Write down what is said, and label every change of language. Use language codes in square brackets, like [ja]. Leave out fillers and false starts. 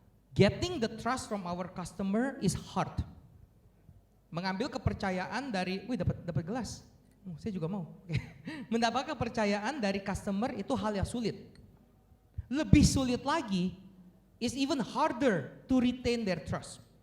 [en] Getting the trust from our customer is hard. [id] Mengambil kepercayaan dari, dapat gelas. Saya juga mau. Mendapat kepercayaan dari customer itu hal yang sulit. Lebih sulit lagi [en] is even harder to retain their trust.